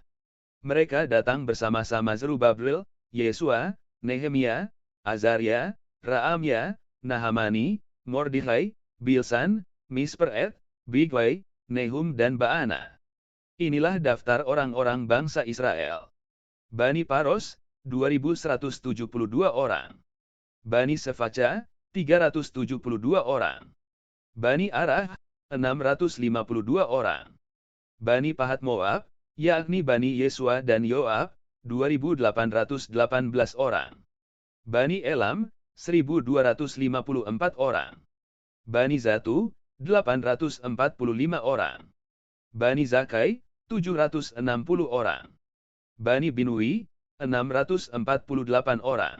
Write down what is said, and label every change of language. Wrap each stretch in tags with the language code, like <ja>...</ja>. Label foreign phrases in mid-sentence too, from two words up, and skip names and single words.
<id>Mereka datang bersama-sama Zerubabel, Yesua, Nehemia, Azaria, Raamya, Nahamani, Mordekhai, Bilsan, Misperet, Bigwai, Nehum dan Baana. Inilah daftar orang-orang bangsa Israel. Bani Paros, 2172 orang. Bani Sefaca, 372 orang. Bani Arah, 652 orang. Bani Pahat Moab, yakni Bani Yesua dan Yoab, 2818 orang. Bani Elam, 1254 orang. Bani Zatu, 845 orang. Bani Zakai, 760 orang. Bani Binui, 648 orang.</id>